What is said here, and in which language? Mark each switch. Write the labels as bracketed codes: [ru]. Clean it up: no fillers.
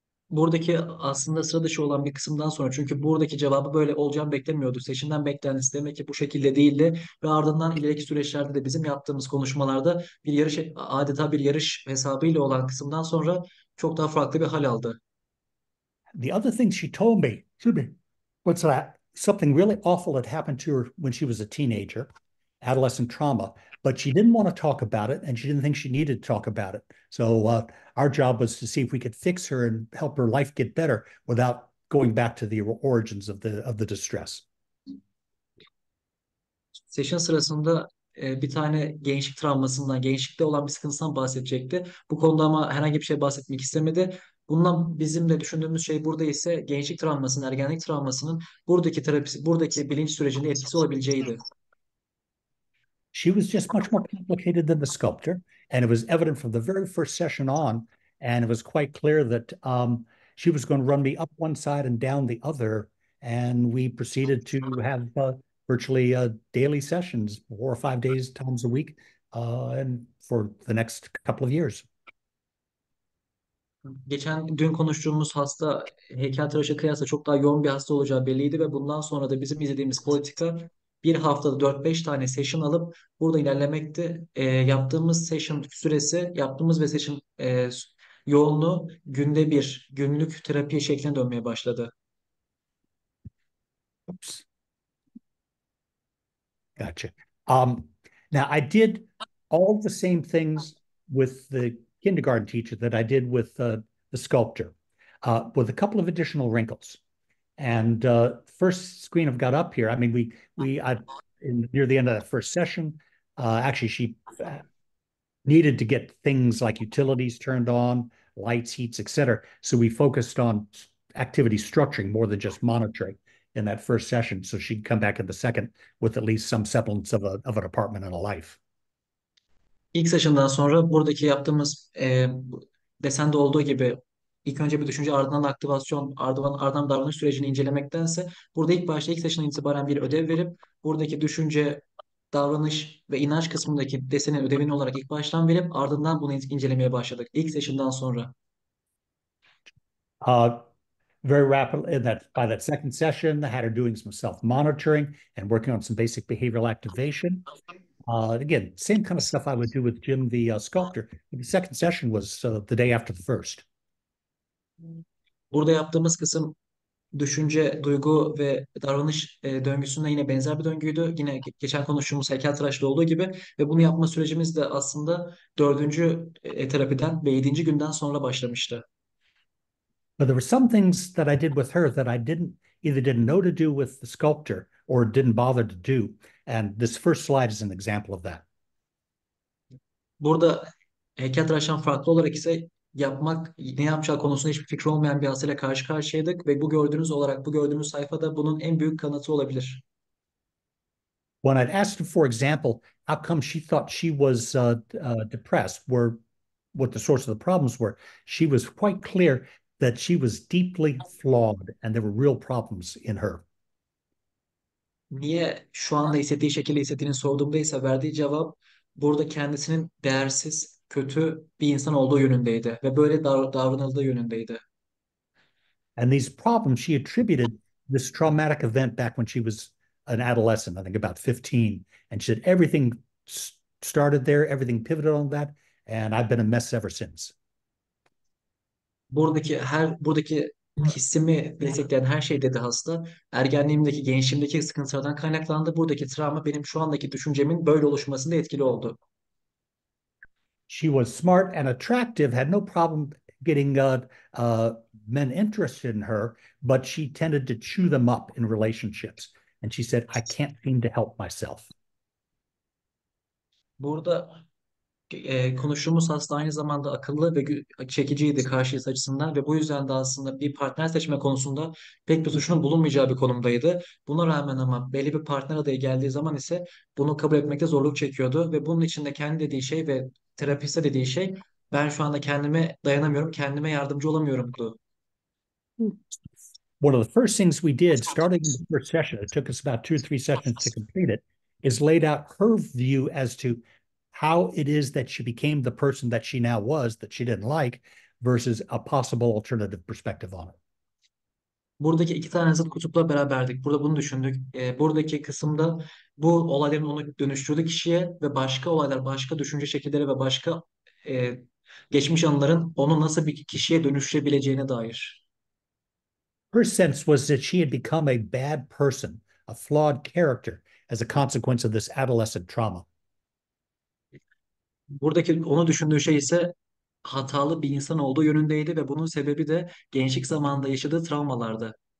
[tr] Buradaki aslında sıra dışı olan bir kısımdan sonra, çünkü buradaki cevabı böyle olacağını beklemiyordu. Seçimden beklentisi demek ki bu şekilde değildi ve ardından ileriki süreçlerde de bizim yaptığımız konuşmalarda adeta bir yarış hesabıyla olan kısımdan sonra çok daha farklı bir hal aldı. [en] The other thing she told me, was that something really awful had happened to her when she was a teenager, adolescent trauma, but she didn't want to talk about it and she didn't think she needed to talk about it. So our job was to see if we could fix her and help her life get better without going back to the origins of the distress. [tr] Session sırasında bir tane gençlikte olan bir sıkıntısından bahsedecekti. Bu konuda ama herhangi bir şey bahsetmek istemedi. Bundan bizim de düşündüğümüz şey burada ise gençlik travmasının, ergenlik travmasının buradaki terapisi, buradaki bilinç sürecinde etkisi olabileceğiydi. [en] She was just much more complicated than the sculptor, and it was evident from the very first session on, and it was quite clear that she was going to run me up one side and down the other, and we proceeded to have virtually daily sessions, 4 or 5 days times a week, and for the next couple of years. [tr] Dün konuştuğumuz hasta heykeltıraşa kıyasla çok daha yoğun bir hasta olacağı belliydi ve bundan sonra da bizim izlediğimiz politika bir haftada 4-5 tane session alıp burada ilerlemekti. Yaptığımız ve session yoğunluğu günlük terapi şekline dönmeye başladı. [en] Oops. Gotcha. Now I did all the same things with the kindergarten teacher that I did with the sculptor, with a couple of additional wrinkles. And first screen I've got up here, I mean, near the end of that first session, actually she needed to get things like utilities turned on, lights, heats, etc. So we focused on activity structuring more than just monitoring in that first session. So she'd come back in the second with at least some semblance of an apartment and a life. [tr] İlk session'dan sonra buradaki yaptığımız desende olduğu gibi ilk önce bir düşünce, ardından aktivasyon, ardından davranış sürecini incelemektense burada ilk başta ilk session'dan itibaren bir ödev verip buradaki düşünce, davranış ve inanç kısmındaki desenin ödevini olarak ilk baştan verip ardından bunu incelemeye başladık. İlk session'dan sonra. [en] Uh, Very rapidly, by that second session, I had her doing some self-monitoring and working on some basic behavioral activation. Again, same kind of stuff I would do with Jim, the sculptor. The second session was the day after the first. [tr] Burada yaptığımız kısım düşünce, duygu ve davranış döngüsünde yine benzer bir döngüydü. Yine geçen konuştuğumuz heykeltıraşta olduğu gibi ve bunu yapma sürecimiz de aslında dördüncü terapiden ve 7. günden sonra başlamıştı. [en] But there were some things that I did with her that I didn't know to do with the sculptor or didn't bother to do. And this first slide is an example of that. [tr] Burada heykeltıraştan farklı olarak ise ne yapacağı konusunda hiçbir fikri olmayan bir hastayla karşı karşıyaydık ve bu gördüğünüz sayfada bunun en büyük kanıtı olabilir. [en] When I'd asked her, for example, how come she thought she was depressed, what the source of the problems were, she was quite clear that she was deeply flawed and there were real problems in her. [tr] Niye şu anda hissettiği şekilde hissettiğini sorduğumda ise verdiği cevap burada kendisinin değersiz, kötü bir insan olduğu yönündeydi ve böyle davranıldığı yönündeydi. [en] And these problems she attributed this traumatic event back when she was an adolescent, I think about 15. And she said everything started there, everything pivoted on that, and I've been a mess ever since. [tr] Buradaki hissimi destekleyen her şey, dedi hasta, gençliğimdeki sıkıntılardan kaynaklandı. Buradaki travma benim şu andaki düşüncemin böyle oluşmasında etkili oldu. [en] She was smart and attractive, had no problem getting men interested in her, but she tended to chew them up in relationships. And she said, I can't seem to help myself. [tr] Burada konuştuğumuz hasta aynı zamanda akıllı ve çekiciydi karşıyız açısından ve bu yüzden de aslında bir partner seçme konusunda pek bir suçunun bulunmayacağı bir konumdaydı. Buna rağmen ama belli bir partner adayı geldiği zaman ise bunu kabul etmekte zorluk çekiyordu ve bunun içinde kendi dediği şey ve terapiste dediği şey ben şu anda kendime dayanamıyorum, kendime yardımcı olamıyorumdu. [en] One of the first things we did starting in the first session, it took us about 2 or 3 sessions to complete it, is laid out her view as to how it is that she became the person that she now was that she didn't like versus a possible alternative perspective on it. [tr] Buradaki iki tane zıt kutupla beraberdik. Burada bunu düşündük. Buradaki kısımda bu olayların onu dönüştürdüğü kişiye ve başka olaylar, başka düşünce şekilleri ve başka e, geçmiş anıların onu nasıl bir kişiye dönüştürebileceğine dair. [en] Her sense was that she had become a bad person, a flawed character as a consequence of this adolescent trauma. [tr] Buradaki onu düşündüğü şey ise hatalı bir insan olduğu yönündeydi ve bunun sebebi de gençlik zamanında yaşadığı travmalardı.